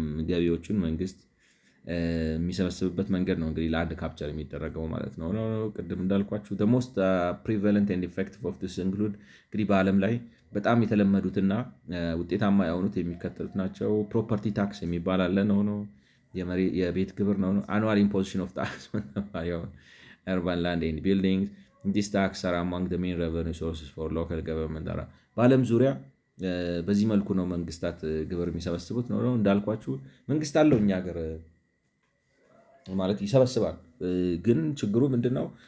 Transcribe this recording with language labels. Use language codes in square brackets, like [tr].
[am] ገቢዎችን መንግስት የሚሰበስብበት መንገድ ነው እንግዲህ ላንድ ካፕቸር የሚደረገው ማለት ነው። ቅድም እንዳልኳችሁ [en] the most prevalent and effective of this include [am] እንግዲህ በዓለም ላይ በጣም የተለመዱትና ውጤታማ የሆኑት የሚከተሉት ናቸው። ፕሮፐርቲ ታክስ የሚባል አለ ነው የቤት ግብር ነው [en] annual imposition of tax on urban land and buildings. These taxes are among the main revenue sources for local government. [am] በዓለም ዙሪያ በዚህ መልኩ ነው መንግስታት ግብር የሚሰበስቡት ነው። እንዳልኳችሁ መንግስት አለው እኛ ሀገር ማለት ይሰበስባል። ግን ችግሩ ምንድነው?